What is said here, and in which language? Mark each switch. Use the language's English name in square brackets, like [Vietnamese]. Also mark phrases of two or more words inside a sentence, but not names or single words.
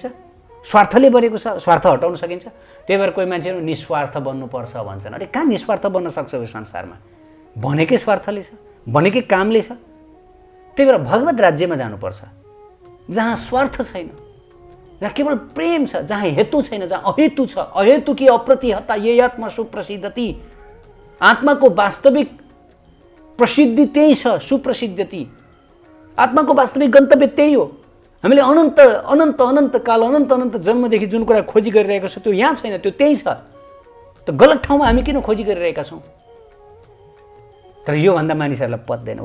[Nepali] स्वार्थले बनेको छ, स्वार्थ हटाउन सकिन्छ? त्यही भएर कोही मान्छेहरू निस्वार्थ बन्नुपर्छ भन्छन्। अरे कहाँ निस्वार्थ बन्न सक्छ यो संसारमा? बनेकै स्वार्थले छ, बनेकै कामले छ। त्यही भएर भगवत राज्यमा जानुपर्छ जहाँ स्वार्थ छैन, जहाँ केवल प्रेम छ, जहाँ हेतु छैन, जहाँ अहेतु छ। [Sanskrit] अहेतु कि अप्रतिहता ये आत्मा सुप्रसिद्धति। [Nepali] आत्माको वास्तविक प्रसिद्धि त्यही छ, सुप्रसिद्धति। आत्माको वास्तविक गन्तव्य त्यही हो। हामीले अनन्त अनन्त अनन्त काल, अनन्त अनन्त जन्मदेखि जुन कुरा खोजी गरिरहेको छ त्यो यहाँ छैन, त्यो त्यही छ। त गलत ठाउँमा हामी किन खोजी गरिरहेका छौँ? तर योभन्दा मानिसहरूलाई पत्दैन।